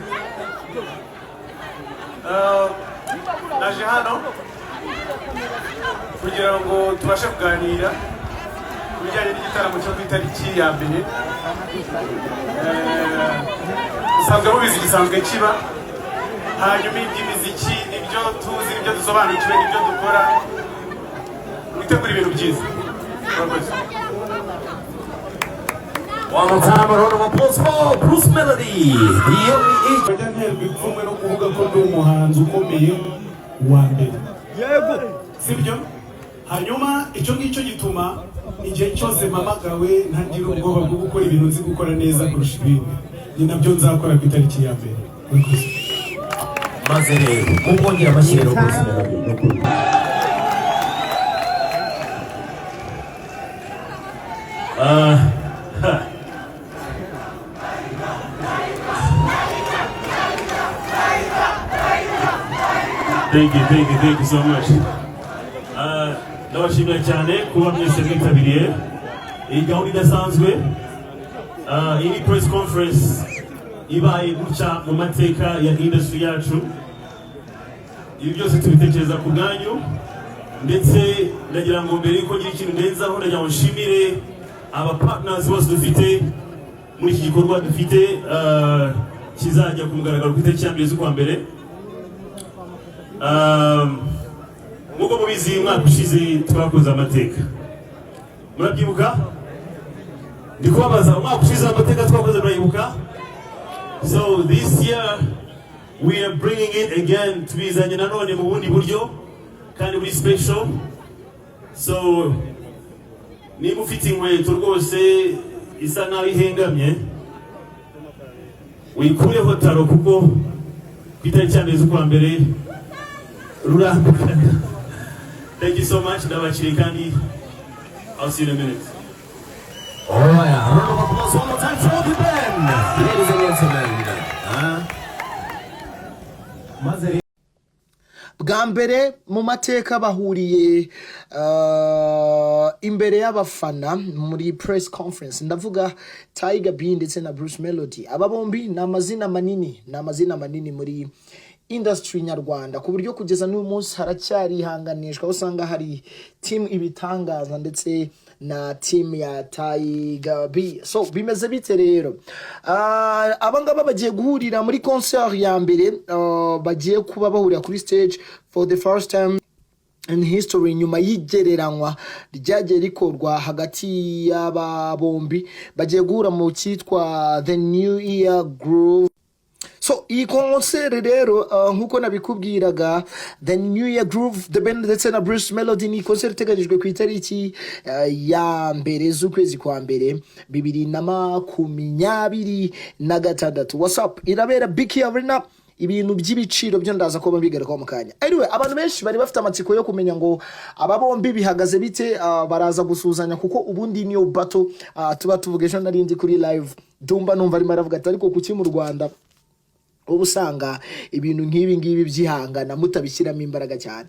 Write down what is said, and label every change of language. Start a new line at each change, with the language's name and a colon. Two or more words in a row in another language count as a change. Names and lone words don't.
Kinyarwanda: Naje hano kugira ngo tubashe kuganira kubijyanye n'igitaramo cyo ku itariki ya mbere. Usanzwe mubizi gisanzwe kiba, hanyuma iby'imiziki nibyo tuzi, nibyo dusobanukiwe, nibyo dukora, witegura ibintu byiza.
English: One more time, a round of applause for Bruce Melodie, the only age.
Kinyarwanda: Bajanterwa ipfunwe no kuvuga ko ndi umuhanzi ukomeye wa mbere. Yego. Sibyo? Hanyuma icyo ngicyo gituma igihe cyose mpamagawe ntagira ubwoba bwo gukora ibintu nzi gukora neza kurusha ibindi. Ni nabyo nzakora ku itariki ya mbere. Maze rero mubongera amashyi rero Bruce Melodie.
English: Thank you so much.
Kinyarwanda: Ndabashimira cyane kuba mwese mwitabiriye iyi gahunda idasanzwe. Iyi
English: press conference
Kinyarwanda: ibaye guca mu mateka ya industry yacu. Ibi byose tubitekereza ku bwanyu, ndetse ndagira ngo mbere yuko ngira ikintu ndenzaho ndagira ngo nshimire aba partners bose dufite muri iki gikorwa dufite kizajya ku mugaragaro ku itariki ya mbere z'ukwa mbere. Muko mubizi umwaka ushize twakoze amateka, murabyibuka? Ndikubabaza umwaka ushize amateka twakoze murayibuka?
English: So this year we are bringing it again,
Kinyarwanda: tubizanye nanone mu bundi buryo kandi buri special. So niba ufite inkweto rwose isa naho ihengamye wikureho taro, kuko ku itariki ya mbere z'ukwa mbere rurambukana.
English: Thank you so much.
Kinyarwanda: Ndabakiriye kandi
English: I'll see you in a minute. All right, a round of applause one more time for the band, ladies and gentlemen.
Kinyarwanda: Bwa mbere mu mateka bahuriye imbere y'abafana muri
English: press conference,
Kinyarwanda: ndavuga Tiger B ndetse na Bruce Melodie. Aba bombi ni amazina manini muri industry nyarwanda, ku buryo kugeza n'uyu munsi haracyari ihanganishwa, usanga hari team ibitangaza ndetse na team ya Tiger B. So bimeze bite rero? Abangaba bagiye guhurira muri concert ya mbere, bagiye kuba bahurira kuri stage
English: for the first time in history,
Kinyarwanda: nyuma y'igereranywa ryagiye rikorwa hagati y'aba bombi. Bagiye guhura mu cyitwa The New Year Groove. So iyi concert rero nkuko nabikubwiraga, The New Year Groove, The Band ndetse na Bruce Melodie, ni concert iteganyijwe ku itariki ya mbere z'ukwezi kwa mbere 2026.
English: What's up?
Kinyarwanda: Irabera Big Arena. Ibintu by'ibiciro byo ndaza ko babigaruka mu kanya. Anyway, abantu benshi bari bafite amatsiko yo kumenya ngo aba bombi bihagaze bite, baraza gusuzanya, kuko ubundi niyo battle tuba tuvuga. Ejo narindi kuri live Dumba numva ari maravuga ati ariko kuki mu Rwanda ubu usanga ibintu nk'ibi ngibi byihangana mutabishyiramo imbaraga cyane.